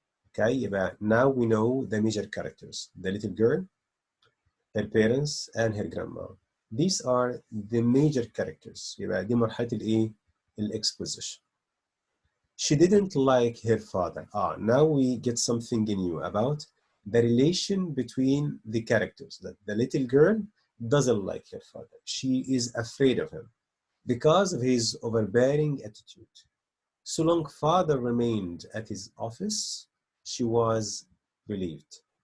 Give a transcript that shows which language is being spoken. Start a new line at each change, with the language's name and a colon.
English: Okay, now we know the major characters: the little girl, her parents, and her grandma. These are the major characters.
Arabic: دي مرحلة الإيه؟ الexposition.
English: She didn't like her father. Now we get something new about the relation between the characters. That the little girl doesn't like her father. She is afraid of him because of his overbearing attitude. So long father remained at his office, she was relieved.